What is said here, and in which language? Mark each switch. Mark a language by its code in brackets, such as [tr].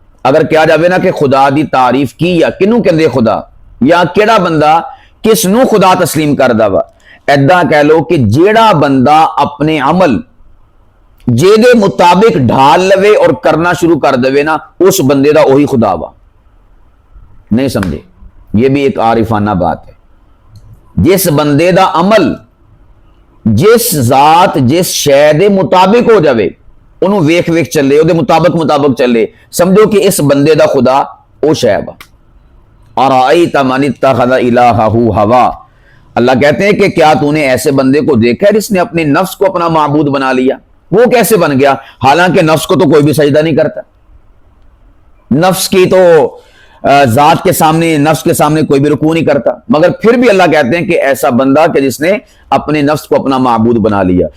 [pa] اگر کیا جاوے نا کہ خدا دی تعریف کی یا کنوں کہندے خدا، یا کیڑا بندہ کس نو خدا تسلیم کردا وا، ایدا کہہ لو کہ جیڑا بندہ اپنے عمل جے دے مطابق ڈھال لوے اور کرنا شروع کر دے نا، اس بندے دا وہی خدا وا. [ur] نہیں سمجھے؟ یہ بھی ایک عارفانہ بات ہے. [pa] جس بندے دا عمل جس ذات جس شے دے مطابق ہو جاوے، انہوں ویکھ ویکھ چلے، او دے مطابق چلے، سمجھو کہ اس بندے دا خدا او شے وا. [ar] اَرَأَيْتَ مَنِ اتَّخَذَ إِلَٰهَهُ هَوَىٰ، [ur] اللہ کہتے ہیں کہ کیا تو نے ایسے بندے کو دیکھا ہے جس نے اپنے نفس کو اپنا معبود بنا لیا؟ وہ کیسے بن گیا؟ حالانکہ نفس کو تو کوئی بھی سجدہ نہیں کرتا، نفس کی تو ذات کے سامنے، نفس کے سامنے کوئی بھی رکوع نہیں کرتا، مگر پھر بھی اللہ کہتے ہیں کہ ایسا بندہ کہ جس نے اپنے نفس کو اپنا معبود بنا لیا.